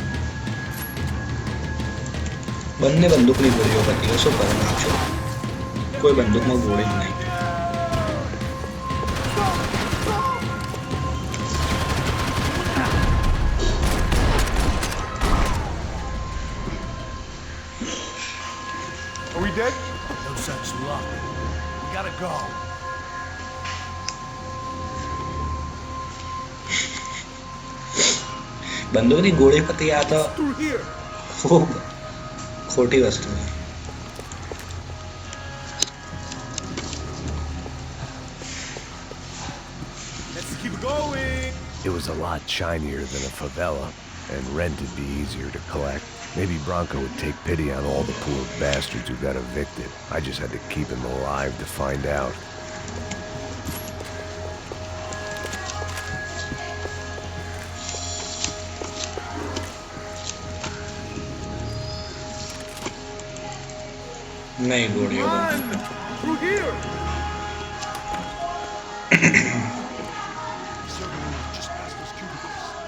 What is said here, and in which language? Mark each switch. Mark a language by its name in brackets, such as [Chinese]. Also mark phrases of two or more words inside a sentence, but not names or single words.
[Gujarati] બંને બંદૂકની ગોળીઓ પતી ગઈ શું કરવાનું છો કોઈ બંદૂકમાં ગોળી જ નહીં [English] Are we dead? No such luck. We gotta go. [Gujarati] બંદૂકની ગોળી પતી આ તો [English] Through here. [Gujarati] ખૂબ ખોટી વસ્તુ છે [English] Let's keep going. It was a lot shinier than a favela, and rent would be easier to collect. Maybe Bronco would take pity on all the poor bastards who got evicted. I just had to keep him alive to find out. [Gujarati] નહીં ગોળીઓ [English] Run! Through here. Server room is just past those cubicles.